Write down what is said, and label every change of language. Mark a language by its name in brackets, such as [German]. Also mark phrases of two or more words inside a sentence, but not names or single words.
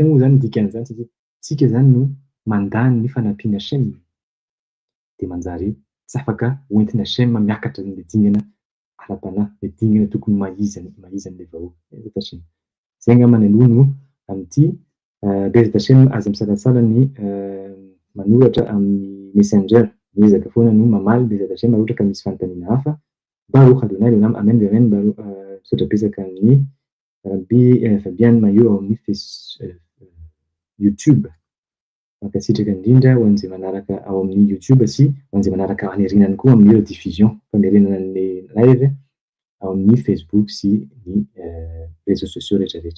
[Malagasy] Inona moa zany dikan'izany satria tsika zany no mandany ny fanampiana Hashem dia manjary tsy afaka hoentina Hashem miakatra ny dingana ara-panahy, ny dingana tokony mahizan'ilay vahoaka. [Hebrew] בעזרת השם. [Malagasy] Izay angamba ny aloha no amin'ity [Hebrew] בעזרת השם [Malagasy] aza misalasala ny manoratra amin'ny messenger. Miezaka foana no mamaly [Hebrew] בעזרת השם [Malagasy] raha ohatra ka misy fanontaniana hafa. [Hebrew] ברוך אדוני לעולם, אמן אמן. [Malagasy] Misaotra betsaka amin'ny Rabbi Fabian Mayo ao amin'ny YouTube. Mankasitraka indrindra ho an'izay manaraka ao amin'ny YouTube sy ho an'izay manaraka anerinany koa amin'ny rediffusion, famerenana ny live ao amin'ny Facebook sy ny [French] réseaux sociaux [Malagasy] rehetrarehetra.